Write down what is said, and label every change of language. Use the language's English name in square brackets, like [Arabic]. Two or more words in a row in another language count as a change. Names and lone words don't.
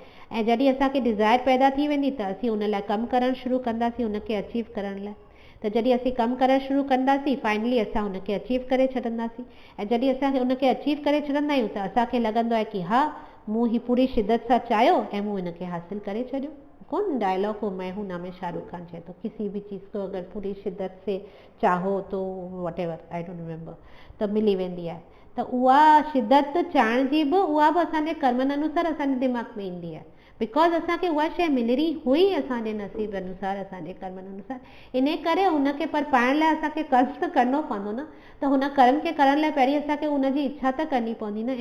[Sindhi] ऐं जॾहिं असांखे डिज़ायर पैदा थी वेंदी त असीं उन लाइ कमु करणु शुरू कंदासीं उनखे अचीव करण लाइ। त जॾहिं असीं कमु करणु शुरू कंदासीं, फाइनली असां उनखे अचीव करे छॾंदासीं। ऐं जॾहिं असां उनखे अचीव करे छॾंदा आहियूं त असांखे लॻंदो आहे कि हा, मूं ही पूरी शिद्दत सां चाहियो ऐं मूं हिनखे हासिल करे छॾियो। कौन डायलॉग हो मैं हूं ना में शाहरुख खान चए थो, [Hindi] किसी भी चीज़ को अगर पूरी शिद्दत से चाहो तो [English] what ever, I don't remember, [Sindhi] त मिली वेंदी आहे। त उहा शिद्दत चाहण जी बि उहा बि असांजे कर्मनि अनुसार असांजे दिमाग़ में ईंदी आहे, बिकॉज़ असांखे उहा शइ मिलणी हुई असांजे नसीब अनुसार, असांजे कर्मनि अनुसार। इन करे हुनखे पर पाइण लाइ असांखे कर्म त करिणो पवंदो न, त हुन कर्म खे करण लाइ पहिरीं असांखे हुनजी इच्छा त करणी पवंदी न।